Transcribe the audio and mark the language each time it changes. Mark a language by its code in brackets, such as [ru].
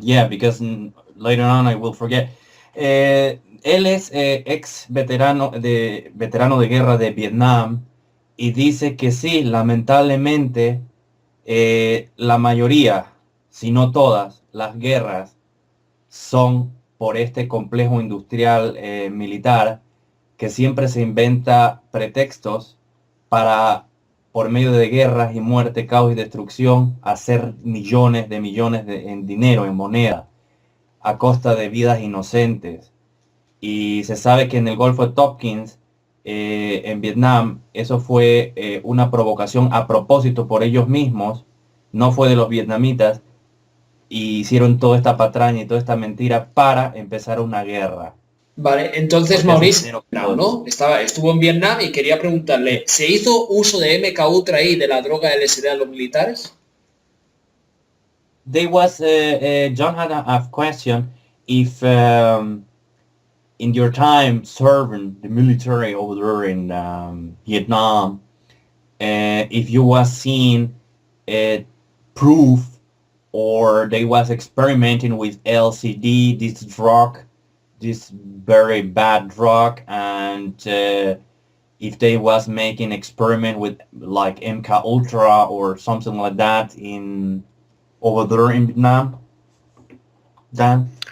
[en] Yeah, because later on I will forget. [es] Él es ex veterano de guerra de Vietnam y dice que sí, lamentablemente la mayoría, si no todas, las guerras son por este complejo industrial militar que siempre se inventa pretextos para, por medio de guerras y muerte, caos y destrucción, hacer millones en dinero, en moneda, a costa de vidas inocentes. Y se sabe que en el Golfo de Tonkin, en Vietnam, eso fue una provocación a propósito por ellos mismos, no fue de los vietnamitas, y hicieron toda esta patraña y toda esta mentira para empezar una guerra. Vale, entonces Mauricio, ¿no? Estuvo en Vietnam y quería preguntarle, ¿se hizo uso de MK Ultra y de la droga LSD a los militares? [en] John had a question if in your time serving the military over there in Vietnam, if you was seeing proof or they was experimenting with LCD, this drug, this very bad drug, and if they was making experiment with like MK Ultra or something like that over there in Vietnam, Dan?